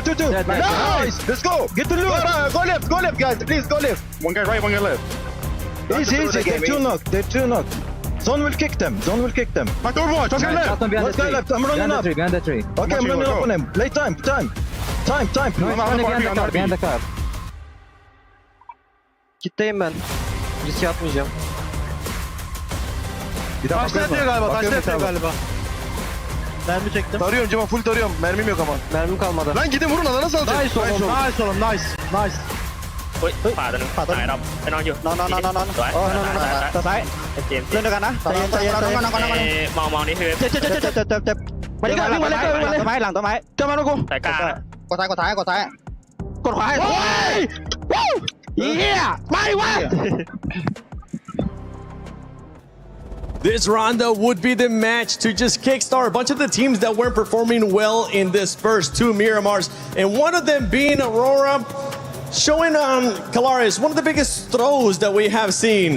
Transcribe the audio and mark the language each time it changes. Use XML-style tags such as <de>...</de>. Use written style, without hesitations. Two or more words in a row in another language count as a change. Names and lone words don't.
<en>Nice! Let's go! Get the loot! Go left, guys. Please, go left. One guy right, one guy left. Easy. They're 2 knocked. Zone will kick them. Back to Overwatch, one guy left. One guy left. I'm running up. Behind the tree. Okay, I'm running up on him. Play time. No, it's behind the car.</en> <tr>Kitleyim ben. Risk yapmayacağım. Taşla yatıyor galiba. Mermi çektim. Tarıyorum Cemal, full tarıyorum. Mermim yok ama. Mermim kalmadı. Lan gidin vurun lan, nasıl alacak? Nice oğlum. Nice.</tr> <th>เฮ้ยขวาตัวนึงขวาตายเราไปนอนอยู่นอนสวยตัวซ้ายเล่นด้วยกันนะใจเย็นมองนี่คือเจ็บไปเลยวิ่งมาเลยต้นไม้หลังต้นไม้เจอมาลูกกูสายกลางกดซ้ายกดขวาโอ้ยเฮียไม่วะ</th> <en>This rondo would be the match to just kickstart a bunch of the teams that weren't performing well in this first 2 Miramars, and one of them being Aurora. Showing Kalaris one of the biggest throws that we have seen.</en>